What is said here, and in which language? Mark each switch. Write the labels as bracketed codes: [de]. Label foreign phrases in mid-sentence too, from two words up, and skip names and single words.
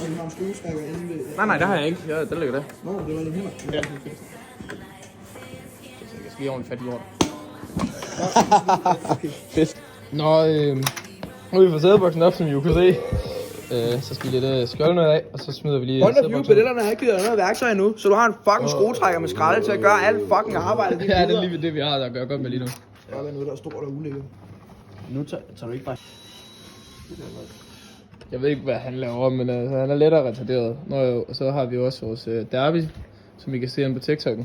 [da] Ja, du har en skruetrækker inde ved... Nej, det har jeg ikke. Ja, der ligger det. Nå, det var lige her. Ja. Jeg skal lige ordentligt fat i lort. Okay. Fedt. Nå, nu har vi fået sædeboksen op, som I jo kan se. Så skal vi lidt skjolden af, og så smider vi lige [en] Point of view, [da] pedellerne har ikke givet dig noget værktøj endnu, så du har en fucking skruetrækker med skralde til at gøre alt fucking arbejde. Ja, det er lige det, vi har at gøre godt med lige nu. Ja, der er noget, der er stort og ulækkert. Nu tager du ikke bare... Jeg ved ikke, hvad han laver, men han er lettere retarderet. Nå jo, og så har vi også vores derby, som I kan se på TikTok'en.